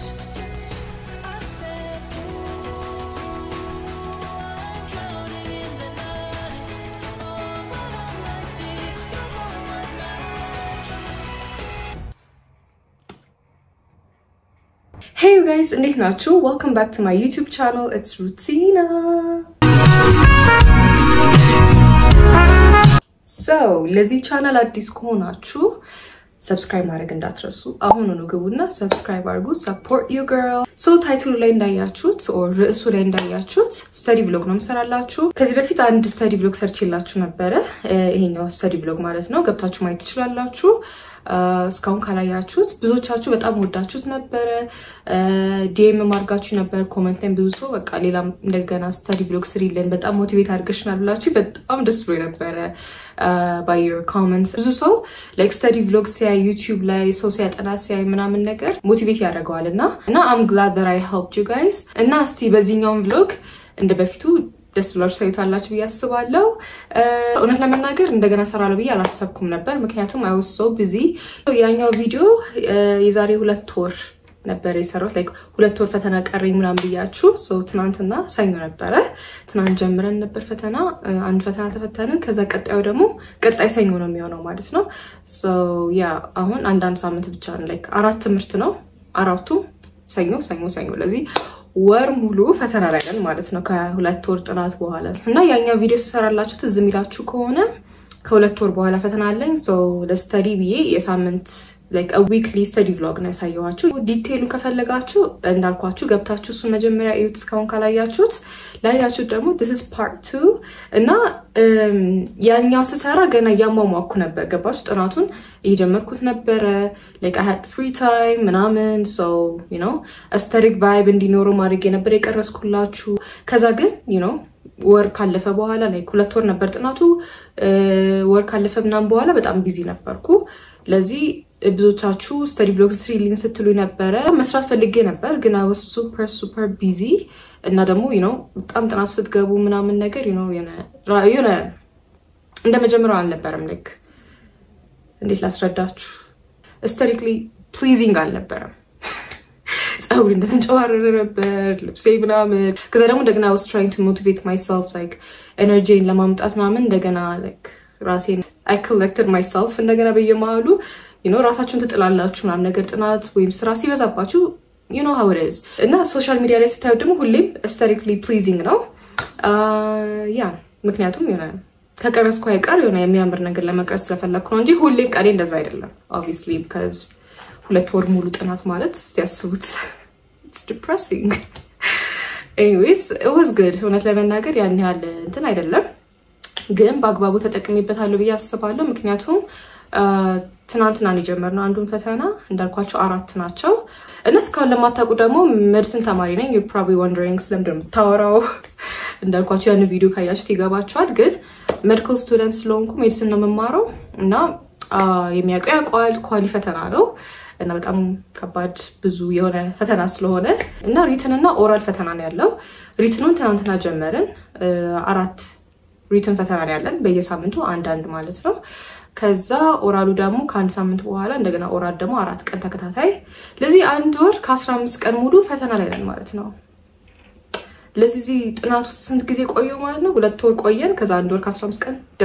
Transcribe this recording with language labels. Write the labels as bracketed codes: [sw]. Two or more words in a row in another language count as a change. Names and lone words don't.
[en] I said, ooh, I'm drowning in the night. Oh, but I'm like this, you're the one I trust. Hey you guys, [am] እንዴት ናችሁ? [en] Welcome back to my YouTube channel. It's Rutina. So, [am] ለዚህ ቻናል አዲስ ከሆናችሁ subscribe ማድረግ እንዳትረሱ። አሁኑኑ ግቡና subscribe አድርጉ። [en] Support you girl. [am] So ታይትሉ ላይ እንዳያችሁት or ርዕሱ ላይ እንዳያችሁት [en] study vlog [am] ነው የምሰራላችሁ። ከዚህ በፊት አንድ [en] study vlog [am] ሰርችላችሁ ነበረ። ይሄኛው [en] study vlog [am] ማለት ነው። ገብታችሁ ማየት ትችላላችሁ። እስካሁን ካላያችሁት ብዙዎቻችሁ በጣም ወዳችሁት ነበር ዲኤም ማርጋችሁ ነበር ኮሜንት ላይ ብዙ ሰው በቃ ሌላ እንደገና [en] study vlog [am] ስሪልን በጣም ሞቲቬት አድርገሽናል ብላችሁ በጣም ደስ ብሎኝ ነበር [en] by your comments [am] ብዙ ሰው [en] like study vlog [am] ሲያይ YouTube ላይ ሰው ሲያጠና ሲያይ ምናምን ነገር ሞቲቬት ያደርገዋልና [en] I'm glad that I helped you guys [am] እና እስቲ በዚህኛው vlog እንደበፊቱ ደስ ብላችሁ ሳይታላችሁ ብያስባለሁ እውነት ለመናገር እንደገና ሰራለው ብዬ አላሰብኩም ነበር ምክንያቱም [en] I was so busy [am] ያኛው ቪዲዮ የዛሬ 2 ወር ነበር የሰራሁት like 2 ወር ፈተና ቀረኝ ምናምን ብያችሁ ትናንትና ሰኞ ነበር ትናንት ጀምረን ነበር ፈተና አንድ ፈተና ተፈተንን ከዛ ቀጣዩ ደግሞ ቀጣይ ሰኞ ነው የሚሆነው ማለት ነው አሁን አንድ ሳምንት ብቻ ነው like 4 ትምህርት ነው አራቱ ሰኞ ለዚህ ወር ሙሉ ፈተና ላይ ነን ማለት ነው ከሁለት ወር ጥናት በኋላ እና ያኛው ቪዲዮ ሰራላችሁ ትዝ የሚላችሁ ከሆነ ከሁለት ወር በኋላ ፈተና አለኝ ለስታዲ ብዬ የሳምንት [en] like a weekly study vlog [am] ነው ያሳየዋችሁ ዲቴይሉን ከፈለጋችሁ እንዳልኳችሁ ገብታችሁ እሱ መጀመሪያ እዩት እስካሁን ካላያችሁት ላያችሁት ደግሞ [en] this is part 2 [am] እና ያኛው ስሰራ ገና ያሟሟኩ ነበር ገባችሁ ጥናቱን እየጀመርኩት ነበር [en] like I had free time [am] ምናምን [en] so you know aesthetic [am] vibe እንዲኖረው ማድረግ ነበር የቀረስኩላችሁ ከዛ ግን [en] you know [am] ወር ካለፈ በኋላ like 2 ወር ነበር ጥናቱ ወር ካለፈ ምናምን በኋላ በጣም ቢዚ ነበርኩ ለዚህ ብዙዎቻችሁ study vlog ስሪልኝ ስትሉ ነበር መስራት ፈልጌ ነበር ግን [en] I was super busy [am] እና ደግሞ [en] you know [am] በጣም ጥናቱ ስትገቡ ምናምን ነገር [en] you know [am] የሆነ እንደመጀመሪያው አልነበረም like እንዴት ላስረዳችሁ [en] aesthetically pleasing [am] አልነበረም ጸጉሬ እንደተንጨዋረረ ነበር ልብሴ ምናምን ከዛ ደግሞ እንደገና [en] I was trying to motivate myself like energy [am] ለማምጣት ምናምን እንደገና like ራሴን [en] I collected myself [am] እንደገና በየማሉ [en] you know [am] ራሳችሁን ተጥላላችሁ ምናምን ነገር ጥናት ወይም ስራ ሲበዛባችሁ [en] you know how it is [am] እና [en] social media [am] ላይ ስታዩ ደግሞ ሁሌም [en] aesthetically pleasing [am] ነው ምክንያቱም ከቀረስኩ አይቀር የሚያምር ነገር ለመቅረስ ስለፈለኩ ነው እንጂ ሁሌም ቀሌ እንደዛ አይደለም [en] obviously because [am] 2 ወር ሙሉ ጥናት ማለት ሲያስቡት [en] it's depressing anyways it was good [am] እውነት ለመናገር ያን ያህል እንትን አይደለም ግን በአግባቡ ተጠቅሜበታለሁ ብዬ አስባለሁ ምክንያቱም ትናንትና ነው የጀመርነው አንዱን ፈተና እንዳልኳችሁ 4 ናቸው እና እስካሁን ለማታውቁ ደግሞ ሜዲሲን ተማሪ ነኝ [en] you probably wondering [am] ስለምንድነው ታወራው እንዳልኳችሁ ያን ቪዲዮ ካያችሁት ይገባችኋል ግን [en] medical student [am] ስለሆንኩ ሜዲሲን ነው መማረው እና የሚያውቀው ያውቃል ኳሊ ፈተና ነው እና በጣም ከባድ ብዙ የሆነ ፈተና ስለሆነ እና ሪትን እና ኦራል ፈተና ነው ያለው ሪትኑን ትናንትና ጀመርን 4 ሪትን ፈተና ነው ያለን በየሳምንቱ አንድ ማለት ነው ከዛ ኦራሉ ደግሞ ከአንድ ሳምንት በኋላ እንደገና ኦራል ደግሞ 4 ቀን ተከታታይ ለዚህ አንድ ወር ከ15 ቀን ሙሉ ፈተና ላይ ነን ማለት ነው ለዚህ ጥናቱ ስንት ጊዜ ቆየው ማለት ነው 2 ወር ቆየን ከዛ አንድ ወር ከ15 ቀን